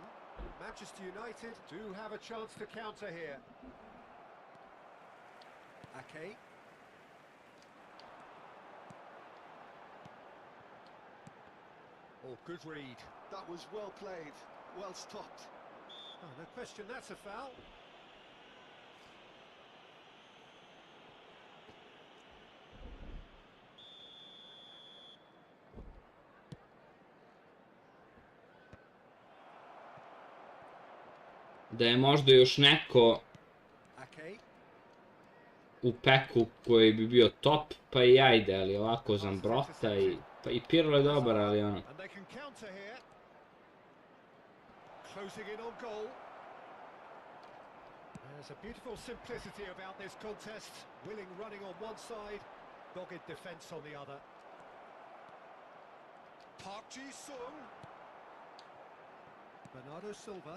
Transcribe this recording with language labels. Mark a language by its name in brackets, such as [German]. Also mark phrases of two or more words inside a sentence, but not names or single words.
[English] Manchester United do have a chance to counter here. Ake. Oh, good read. That was well played, well stopped. Oh, no question, that's a foul. [Serbian] Da je možda još neko Ake. u peku koji bi bio top, pa i ajde, ali ovako Zambrota i... Pa i Pirlo je dobar, ali ono... [English] And they can counter here. Closing in on goal. There's a beautiful simplicity about this contest. Willing running on one side, dogged defence on the other. Park Ji-sung. Bernardo Silva.